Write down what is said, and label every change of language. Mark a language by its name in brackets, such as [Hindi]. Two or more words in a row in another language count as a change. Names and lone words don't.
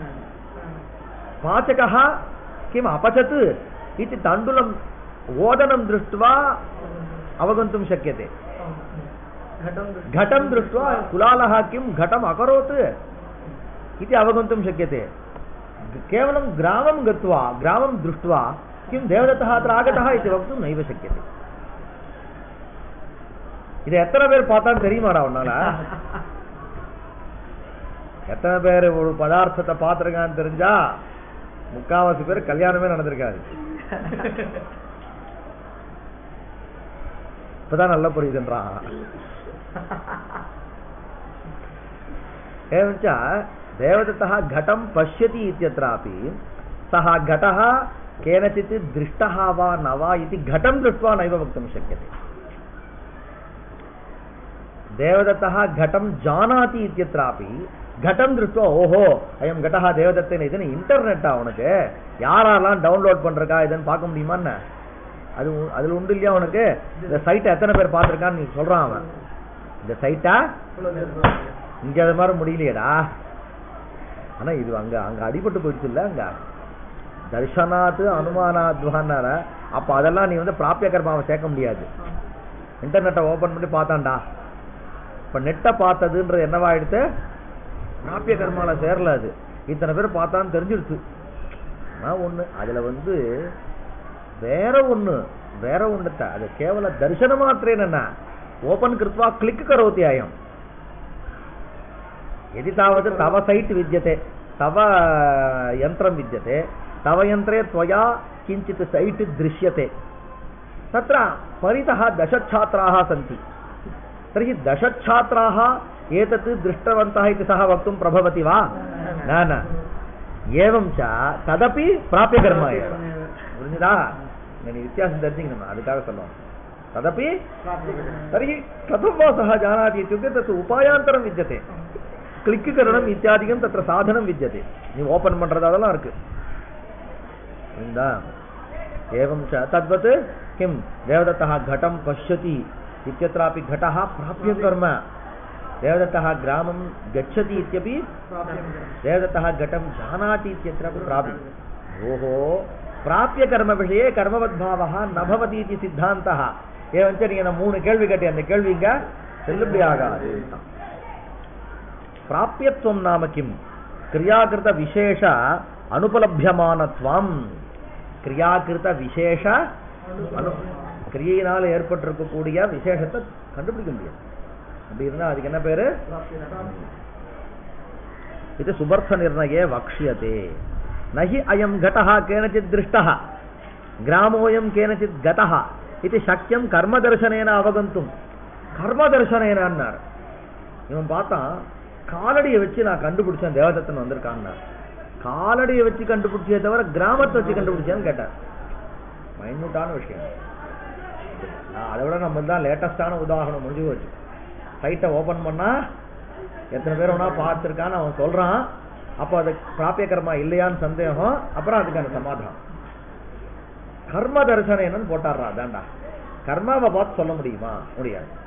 [Sanskrit] पाचकः किम् अपचत् इति तण्डुलं ओदनं दृष्ट्वा अवगन्तुं शक्यते। घटं दृष्ट्वा कुलालः किं घटम् अकरोत् इति अवगन्तुं शक्यते। केवलं ग्रामं गत्वा ग्रामं दृष्ट्वा किं देवदत्तः अत्र आगतः इति वक्तुं नैव शक्यते। [Tamil] இது எத்தனை பேர் பார்த்தாலும் தெரியுமாடா உன்னால? எத்தனை பேர் ஒரு பதார்த்தத்தை பார்த்துருக்கான்னு தெரிஞ்சா முக்காவாசி பேர் கல்யாணமே நடந்திருக்காது. இப்பதான் நல்லா புரியுதுன்றான். [Sanskrit] ஏன்ச்சா देवदत्तः घटं पश्यति इत्यत्रापि सः घटः केनचित् दृष्टः वा न वा इति घटं दृष्ट्वा नैव वक्तुं शक्यते। देवदत्तः घटं जानाति इत्यत्रापि घटं दृष्ट्वा ओहो अयं घटः देवदत्तेन [Tamil] இதுன்னு இன்டர்நெட் அவனுக்கு யாரெல்லாம் டவுன்லோட் பண்றக்கா இதுன்னு பார்க்க முடியுமான்னு அது அதுல உண்டு இல்லையா உனக்கு இந்த சைட்டை எத்தனை பேர் பார்த்திருக்கான்னு நீ சொல்றான் அவன் இந்த சைட்டா இங்க அது மாதிரி முடியலையடா ஆனா இது அங்க அங்க அடிபட்டு போயிடுச்சு இல்ல அங்க தர்ஷனாத்து அனுமானாத்வான்னார அப்ப அதெல்லாம் நீ வந்து பிராபிய கர்மாவை சேர்க்க முடியாது இன்டர்நெட்டை ஓபன் பண்ணி பார்த்தான்டா இப்ப நெட்டை பார்த்ததுன்றது என்னவாயிடுத்து பிராபிய கர்மால சேரல அது இத்தனை பேர் பார்த்தான்னு தெரிஞ்சிருச்சு ஒண்ணு அதுல வந்து வேற ஒண்ணுத்த அது [Sanskrit] केवल दर्शन मात्रेण ओपन कृत्वा क्लिक करोति अयम् यदि तावत् तव सैट् विद्यते तव यन्त्रं विद्यते तव यन्त्रे त्वया किञ्चित् सैट् दृश्यते तत्र परितः 10 छात्राः सन्ति तर्हि 10 छात्राः एतत् दृष्टवन्तः इति सः वक्तुं प्रभवति वा न एवं च तदपि प्राप्यकर्म एव [Tamil] புரிஞ்சுதா நீ வித்தியாசம் தெரிஞ்சுக்கணும் அதுக்காக சொல்லுவோம் [Sanskrit] तदपि तर्हि कथं वा सः जानाति इत्युक्ते तत् उपायान्तरं विद्यते क्लिक करणम इत्यादिकं तत्र साधनं विद्यते நீ [Tamil] ஓபன் பண்றது அதெல்லாம் இருக்கு [Sanskrit] इंदा एवं च तद्वत् किं देवदत्तः घटं पश्यति इत्यत्रापि घटः प्राप्य कर्म देवदत्तः ग्रामं गच्छति इत्यपि देवदत्तः घटं जानाति इत्यत्रापि प्राप्य ओहो प्राप्य कर्म विषये कर्मवद्भावः न भवति इति सिद्धान्तः एवं च [Tamil] நீங்க மூணு கேள்வி கேட்டே அந்த கேள்விங்க செல்லுபடியாகாது [Sanskrit] प्राप्यत्वं नाम किं क्रियाकृत विशेष [Tamil] अनुपलभ्यमानत्वं क्रियाकृत विशेष क्रियையினால ஏற்பட்டிருக்கக்கூடிய விசேஷத்தை கண்டுபிடிக்க முடியாது அப்படி இருந்தா அதுக்கு என்ன பேரு இது [Sanskrit] सुबर्थ निर्णये वक्ष्यते नहि अयम् घटः केनचित् दृष्टः ग्रामोऽयं केनचित् गतः इति शक्यं कर्मदर्शनेन अवगन्तुं कर्मदर्शनेन अन्नार [Tamil] இவன் பார்த்தான் காலடியை வச்சு நான் கண்டுபிடிச்சேன் தேவதத்தன் வந்திருக்கான்னு காலடியை வச்சு கண்டுபிடிச்சே தவிர கிராமத்தை வச்சு கண்டுபிடிச்சேன்னு கேட்டார் மைன்யூட்டான விஷயம் அதை விட நம்ம தான் லேட்டஸ்டான உதாரணம் முடிஞ்சு போச்சு சைட்டை ஓபன் பண்ணா எத்தனை பேர் வேணா பார்த்திருக்கான்னு அவன் சொல்றான் அப்போ அது பிராபிய கர்மா இல்லையான்னு சந்தேகம் அப்புறம் அதுக்கான சமாதானம் கர்ம தரிசனம் என்னன்னு போட்டாடுறா அதான்டா கர்மாவை பார்த்து சொல்ல முடியுமா முடியாது